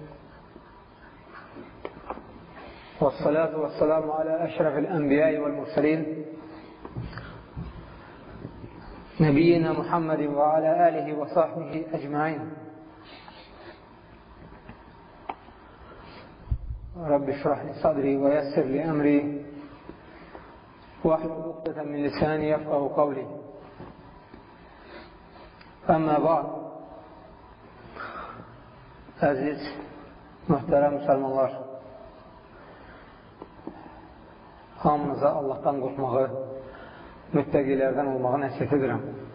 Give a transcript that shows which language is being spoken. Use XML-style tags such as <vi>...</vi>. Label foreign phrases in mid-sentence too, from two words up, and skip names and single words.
<ar>والصلاة والسلام على أشرف الأنبياء والمرسلين. نبينا محمد وعلى آله وصحبه أجمعين. رب اشرح لي صدري ويسر لي أمري. واحلل عقدة من لساني يفقهوا قولي. أما بعد.</ar> <az>Əziz, mühtərəm müsəlmanlar, hamınıza Allahdan qorxmağı, müttəqilərdən olmağı nəsihət edirəm.</az>